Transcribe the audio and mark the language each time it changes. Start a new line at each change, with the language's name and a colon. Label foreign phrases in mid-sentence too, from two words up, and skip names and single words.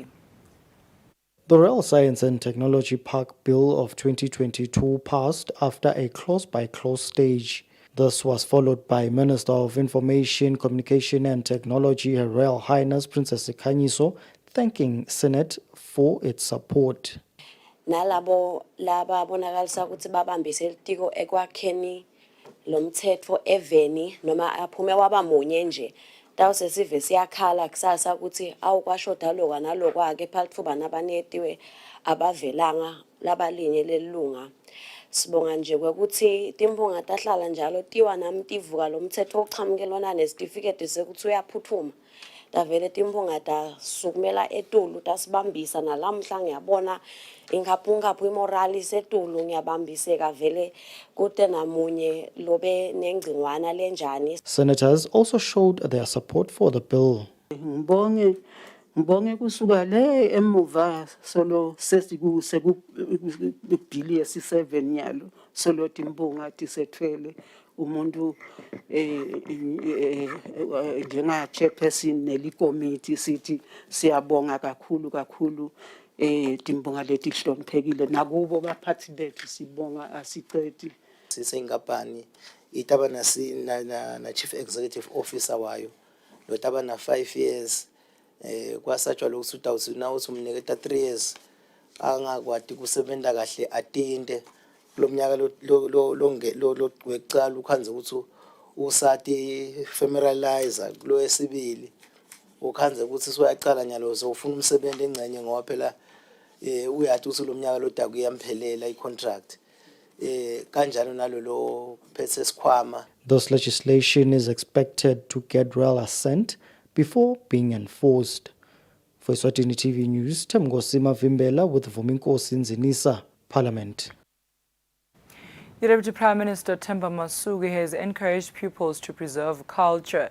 English: The Royal Science and Technology Park Bill of 2022 passed after a close-by-close stage. This was followed by Minister of Information, Communication and Technology, Her Royal Highness Princess Sikhanyiso, thanking Senate for its support.
Swati: Nalabo laba bonakalisa ukuthi babambise litiko ekwakheni lomthetho eveni noma aphume wabamunye nje tawuse sive siyakhala kusasa ukuthi awukwashoda lokwa nalokwa ke phalithuba nabanetiwe abavelanga labalinye lelunga. Sibonga nje ukuthi timpunga tahlala njalo tiwa nami tivuka lomthetho ochamukelwana nesitifiketi sekuthi uyaphuthuma davele timpunga tasukumela etulu tasibambisa nalamhla ngiyabona ingaphu imorali setulu ngiyabambiseka vele kude namunye lobe nengcingwana lenjani.
English: Senators also showed their support for the bill.
Swati: Ngibonge kusuka le emuva solo sesikuse kubhili yesi7 nyalo solo timbunga tisethwele umuntu njenga chairperson nelikomiti sithi siyabonga kakhulu timbunga leti hloniphekile nakubo baphathi bethu sibonga asicedi. Sisengapani itaba na
English: chief executive officer
Swati: wayo lo taba na 5 years kwasatshwa lokhu utawuthi nawo umniketa 3 years angakwati kusebenza kahle atinde kulomnyaka lo wecala ukhanze ukuthi usati familiarizer lo esibili ukhanze ukuthi soyaqala nyalo uzofuna umsebenzi engcenye ngoba phela uyathi usulomnyaka lo daku yamphelela icontract kanjalo nalolo phethe sikhwama.
English: This legislation is expected to get royal assent before being enforced. For Eswatini TV News, Mangosuthu Vimbela with Vuminkosi Nzinisa, Parliament. The Deputy Prime Minister Themba Masuku has encouraged pupils to preserve culture.